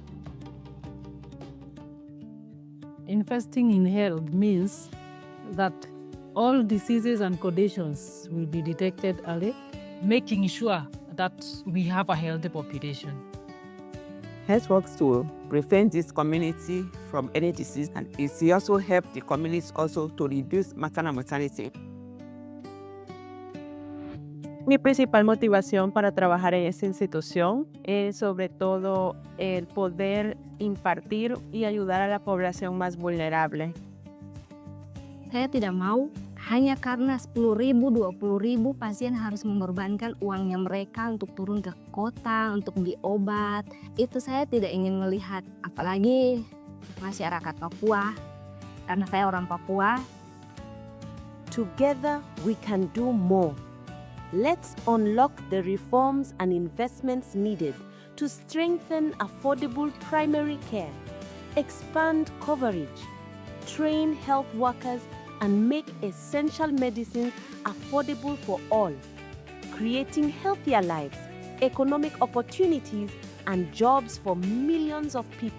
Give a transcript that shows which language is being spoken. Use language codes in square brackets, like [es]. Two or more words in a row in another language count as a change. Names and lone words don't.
[en] Investing in health means that all diseases and conditions will be detected early, making sure that we have a healthy population. Health works to prevent this community from any disease, and it will also help the communities also to reduce maternal mortality. [es] Mi principal motivación para trabajar en esta institución es sobre todo el poder impartir y ayudar a la población más vulnerable. [id] Saya tidak mau hanya karena 10.000, 20.000 pasien harus mengorbankan uangnya mereka untuk turun ke kota, untuk beli obat. Itu saya tidak ingin melihat, apalagi masyarakat Papua, karena saya orang Papua. [en] Together we can do more. Let's unlock the reforms and investments needed to strengthen affordable primary care, expand coverage, train health workers, and make essential medicines affordable for all, creating healthier lives, economic opportunities, and jobs for millions of people.